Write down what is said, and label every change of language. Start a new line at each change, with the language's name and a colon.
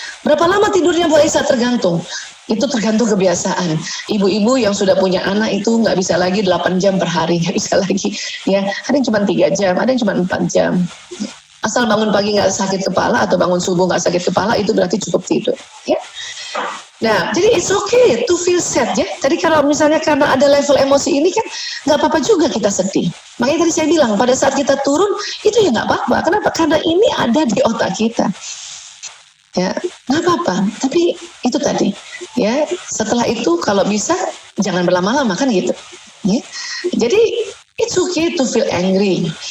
Indonesian: Berapa lama tidurnya Bu Aisyah? Tergantung. Itu tergantung kebiasaan. Ibu-ibu yang sudah punya anak itu nggak bisa lagi 8 jam per hari, nggak bisa lagi. Ya, ada yang cuma 3 jam, ada yang cuma 4 jam. Asal bangun pagi nggak sakit kepala atau bangun subuh nggak sakit kepala, itu berarti cukup tidur. Ya. Nah, jadi
English: it's okay to feel sad
Indonesian: ya. Tadi kalau misalnya karena ada level emosi ini kan nggak apa-apa juga kita sedih. Makanya tadi saya bilang pada saat kita turun itu ya nggak apa-apa. Kenapa? Karena ini ada di otak kita. Ya, nggak apa-apa. Tapi itu tadi. Ya, setelah itu kalau bisa jangan berlama-lama kan gitu. Ya. Jadi
English: it's okay to feel angry.